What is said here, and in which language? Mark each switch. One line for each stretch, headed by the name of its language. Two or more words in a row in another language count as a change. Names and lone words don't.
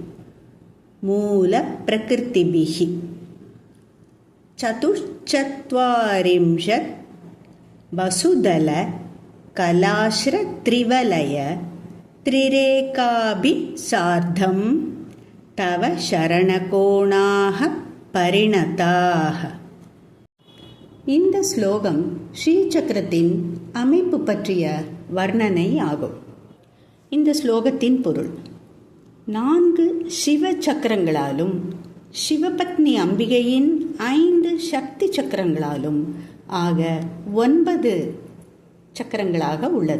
Sanskrit: मूलप्रकृतिभिः चतुश्चत्वारिंशत् वसुदल कलाश्रत्रिवलय त्रिरेकाभिः सार्धं तव शरणकोणाः परिणताः.
Tamil: இந்த ஸ்லோகம் ஸ்ரீசக்கரத்தின் அமைப்பு பற்றிய வர்ணனை ஆகும். இந்த ஸ்லோகத்தின் பொருள்: 4 சிவ சக்கரங்களாலும் சிவபத்னி அம்பிகையின் 5 சக்தி சக்கரங்களாலும் ஆக 9 சக்கரங்களாக உள்ளது.